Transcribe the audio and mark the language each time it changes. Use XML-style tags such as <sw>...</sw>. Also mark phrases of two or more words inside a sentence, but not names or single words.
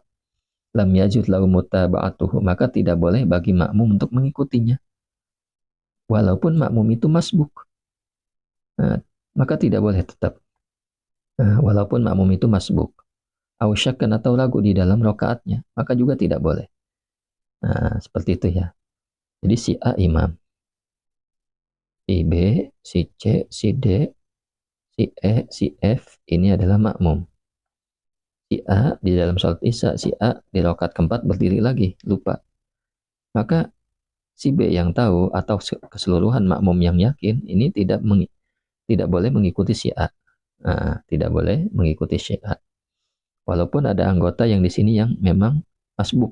<ar>لم يجد له متابعته,</ar> <id>maka tidak boleh bagi makmum untuk mengikutinya. Walaupun makmum itu masbuk. Nah, maka tidak boleh tetap. Walaupun makmum itu masbuk.</id> <ar>أو شكا</ar> <id>atau ragu di dalam rokaatnya, maka juga tidak boleh. Nah, seperti itu ya. Jadi si A imam. Si B, si C, si D, si E, si F, ini adalah makmum. Si A di dalam salat isya, si A di rakaat keempat berdiri lagi, lupa. Maka si B yang tahu atau keseluruhan makmum yang yakin ini tidak boleh mengikuti si A. Nah, tidak boleh mengikuti si A. Walaupun ada anggota yang di sini yang memang masbuk.</id>